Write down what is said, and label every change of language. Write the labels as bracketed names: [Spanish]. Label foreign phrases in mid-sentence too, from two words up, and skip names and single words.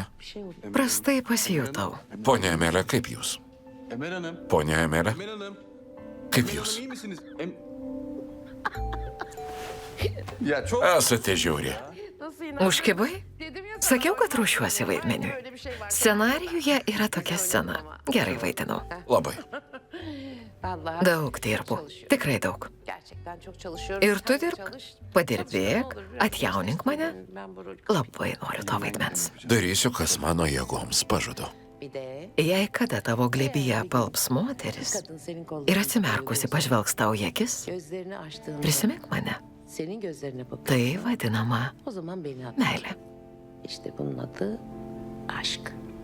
[Turkish] Bir şey oldu. [Lithuanian] prastai pasijutau. Pone Emelė, kaip jūs? [Turkish] Emel Hanım. [Lithuanian] Pone Emelė, [Turkish] Emel Hanım. [Lithuanian] kaip [Turkish] Emel [Lithuanian] jūs? [Turkish] Hanım iyi misiniz? Ya çok... [Lithuanian] Esate žiauri. [Turkish] Nasıl inandın? [Lithuanian] Užkibai? [Turkish] Dedim ya sana. [Lithuanian] Sakiau, kad ruošiuosi vaidmeniui. [Turkish] Öyle bir şey var. [Lithuanian] Scenarijuje yra tokia scena. Gerai vaidinau. Labai. [Turkish] Vallahi [Lithuanian] Daug dirbu. Tikrai daug. [Turkish] gerçekten çok çalışıyorum. [Lithuanian] Ir tu [Turkish] Sen de [Lithuanian] dirbk, [Turkish] çalış. [Lithuanian] padirbėk, [Turkish] Çalışma olur. [Lithuanian] atjaunink mane. [Turkish] Ben bu rolü... [Lithuanian] Labai noriu to vaidmens. Darysiu, kas mano jėgoms pažadu. [Turkish] Bir de [Lithuanian] Jei kada tavo glebyje palps moteris [Turkish] kadın senin kollarını [Lithuanian] ir atsimerkusi pažvelgs tau į akis, [Turkish] gözlerini açtığında [Lithuanian] prisimink mane. [Turkish] senin gözlerine bakıyor. [Lithuanian] Tai vadinama [Turkish] O zaman beni hatırla. [Lithuanian] meilė. [Turkish] İşte bunun adı aşk.